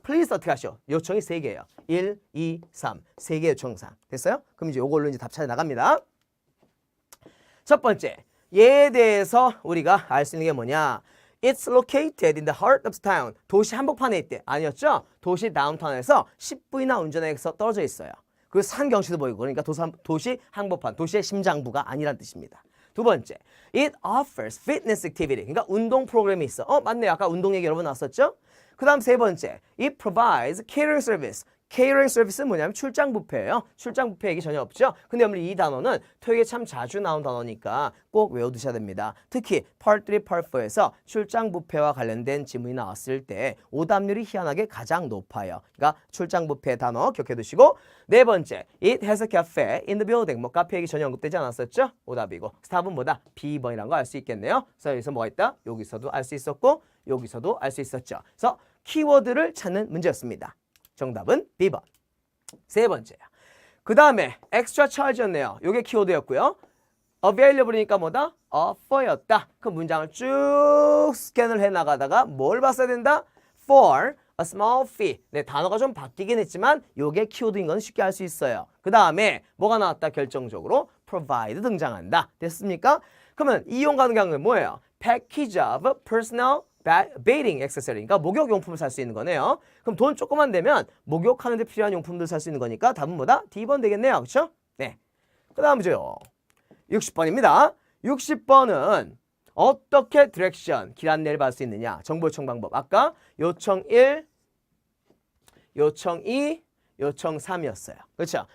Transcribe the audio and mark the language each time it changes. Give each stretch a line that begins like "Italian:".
Korean: please 어떻게 하시오? 요청이 3개예요. 1, 2, 3. 3개 요청사항. 됐어요? 그럼 이제 요걸로 이제 답 찾아 나갑니다. 첫 번째. 얘에 대해서 우리가 알 수 있는 게 뭐냐?
English: It's located in the heart of town.
Korean: 도시 한복판에 있대. 아니었죠? 도시 다운타운에서 10분이나 운전해서 떨어져 있어요. 그리고 산 경치도 보이고 그러니까 도시 한복판, 도시의 심장부가 아니란 뜻입니다. 두 번째,
English: it offers fitness activity.
Korean: 그러니까 운동 프로그램이 있어. 맞네요. 아까 운동 얘기 여러 번 나왔었죠? 그 다음 세 번째,
English: it provides catering service.
Korean: catering service는 뭐냐면 출장 뷔페예요. 출장 뷔페 얘기 전혀 없죠? 근데 여러분들 이 단어는 토익에 참 자주 나온 단어니까 꼭 외워두셔야 됩니다. 특히 Part 3, Part 4에서 출장 뷔페와 관련된 지문이 나왔을 때 오답률이 희한하게 가장 높아요. 그러니까 출장 뷔페 단어 기억해두시고 네 번째,
English: it has a cafe in the building.
Korean: 뭐 카페 얘기 전혀 언급되지 않았었죠? 오답이고 답은 뭐다? B번이라는 거 알 수 있겠네요. 그래서 여기서 뭐가 있다? 여기서도 알 수 있었고 여기서도 알 수 있었죠. 그래서 키워드를 찾는 문제였습니다. 정답은 B번. 세 번째야. 그 다음에 extra charge였네요. 요게 키워드였고요. available이니까 뭐다? offer였다. 그 문장을 쭉 스캔을 해나가다가 뭘 봤어야 된다?
English: for a small fee.
Korean: 네, 단어가 좀 바뀌긴 했지만 요게 키워드인 건 쉽게 알 수 있어요. 그 다음에 뭐가 나왔다? 결정적으로 provide 등장한다. 됐습니까? 그러면 이용 가능한 뭐예요?
English: package of personal bathing accessory.
Korean: 그러니까 목욕용품을 살 수 있는 거네요. 그럼 돈 조금만 되면 목욕하는 데 필요한 용품들 살 수 있는 거니까 답은 뭐다? D번 되겠네요. 그렇죠? 네. 그 다음 문제요. 60번입니다. 60번은 어떻게 디렉션, 길 안내를 받을 수 있느냐? 정보 요청 방법. 아까 요청 1, 요청 2, 요청 3이었어요. 그렇죠?